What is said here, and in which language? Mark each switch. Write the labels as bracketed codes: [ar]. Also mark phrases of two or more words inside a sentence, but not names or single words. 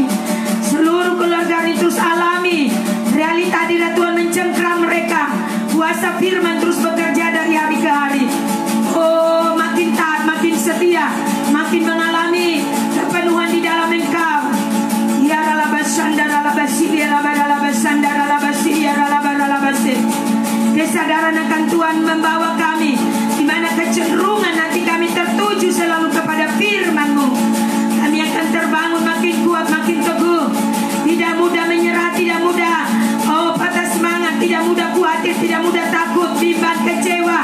[id] Seluruh keluarga ini terus alami realita hadirat Tuhan mencengkram mereka. Kuasa firman terus bekerja dari hari ke hari. Oh, makin taat, makin setia, makin mengalami kepenuhan di dalam Engkau. Ya ralabasandara labasiri ralabasandara labasiri ralabasiri. Kesadaran akan Tuhan membawa kami di mana kecenderungan hati kami tertuju selalu kepada firman-Mu. Kami akan terbangun makin kuat, makin teguh. Tidak mudah menyerah, tidak mudah patah semangat, tidak mudah khawatir, tidak mudah takut, bimbang, kecewa.